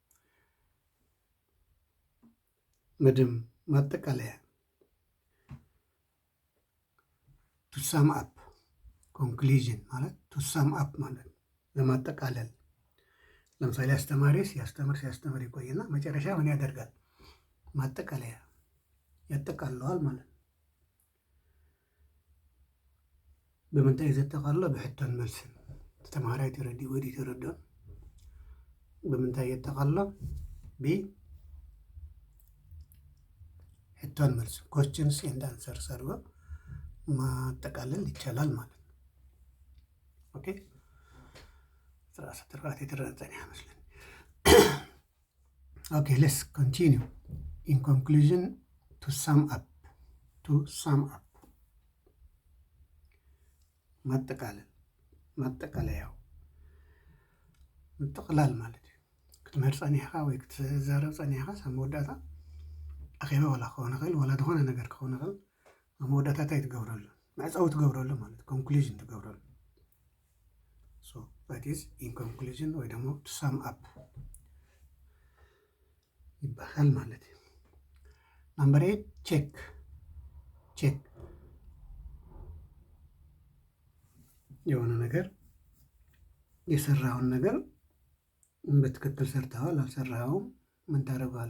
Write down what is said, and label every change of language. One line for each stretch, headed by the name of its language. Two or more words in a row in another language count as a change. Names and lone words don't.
Amharic: ምድም ማጠቃለያ፣
English: to sum up።
Amharic: ኮንክሉዥን ማለት
English: to sum up
Amharic: ማለት ለማጠቃለል። ለምሳሌ አስተማሪ ሲያስተምር ይቆይና መጨረሻ ምን ያደርጋል? ማጠቃለያ ያጠቃለዋል ማለት ነው።
Tigrinya: ብምንታይ ዘጠቃልሎ? ብሕቶን መልስን። ተማሃራይ ተረዲኡ ወዲ ተረድኦ ብምንታይ የጠቃልሎ? ብሕቶን መልስ፣
English: questions and answers
Amharic: አድርጎ ማጠቃለል ይቻላል ማለት ነው።
English: Okay. Okay let's continue. In conclusion to sum up
Tigrinya: ማጠቃለያው ምጥቕላል ማለት እዩ። ክትምህር ፀኒሕካ ወይ ክትዛረብ ፀኒሕካ ኣብ መወዳእታ ኣኼባ ወላ ክኸውን ይኽእል፣ ወላ ዝኾነ ነገር ክኸውን ይኽእል። ኣብ መወዳእታ እንታይ ትገብረሉ? መዕፀዊ ትገብረሉ ማለት እዩ። ኮንክሉዥን ትገብረሉ።
English: so that is in conclusion
Tigrinya: ወይ ደግሞ
English: to sum up
Tigrinya: ይባላል ማለት እዩ።
Amharic: ናምበር 8 ቼክ የሆነ ነገር የሰራውን ነገር በትክክል ሰርተዋል አልሰራኸውም ምን ታደርገዋለህ?